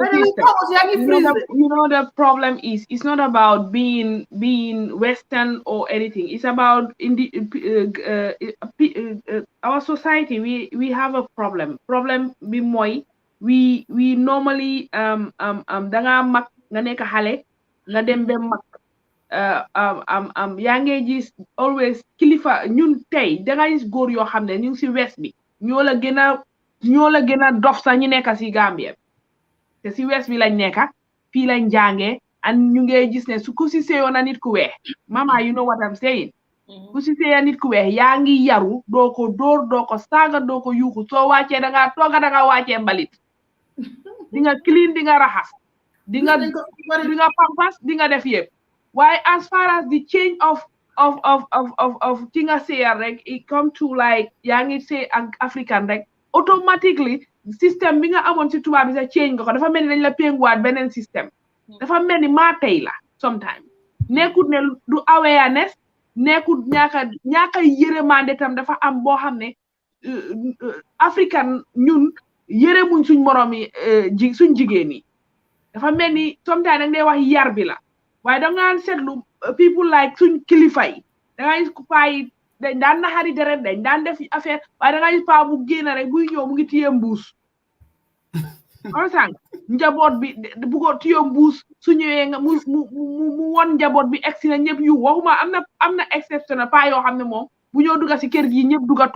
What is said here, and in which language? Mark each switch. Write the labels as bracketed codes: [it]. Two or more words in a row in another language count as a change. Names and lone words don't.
[en] The problem is it's not about being Western or anything. It's about our society. We have a problem. Problem be moi. We normally [wo] nga nekk xale nga dem ba mag yaa ngi gis always kilifa ñun tey danga gis góor yoo xam ne ñu ngi si west bi ñoo la gën a dof sax ñu nekk si Gambia te si west bi lañ nekk fii lañ jàngee and ñu ngi gis ne su ku si seyoon a nit ku weex mama [en] you know what I'm saying [wo] ku si seyoon nit ku weex yaa ngi yaru doo ko dóor doo ko saaga doo ko yuuxu soo wàccee dangaa tooga dangaa wàccee mbalit di nga clean di nga raxas di nga pampas di nga def yëpp waaye [en] as far as the change of [wo] ki nga seyal rek [en] it come to like [wo] yaa ngi sey ak African rek automatically système bi nga amoon si tubaab bi sa change nga ko dafa mel ni dañ la pénguwaat beneen système dafa mel ni maa tey la sometimes nekkut ne du awareness nekkut ñaaka yërëmande tam dafa am boo xam ne African ñun yërëmuñ suñ moroom yi suñ jigéen yi dafa mel ni sometimes dañ dee wax yar bi la waaye da nga seetlu [en] people like [wo] suñ kilifa yi da nga gis paa yi dañ daan naxari deret dañ daan def affaire waaye da nga gis paa bu génn rek buy ñëw mu ngi téye mbuus njaboot bi bu ko téye mbuus su ñëwee nga mu won njaboot bi egsi na ñëpp yu waxuma am na exception paa yoo xam ne moom bu ñëw dugga si kër gi ñëpp dugga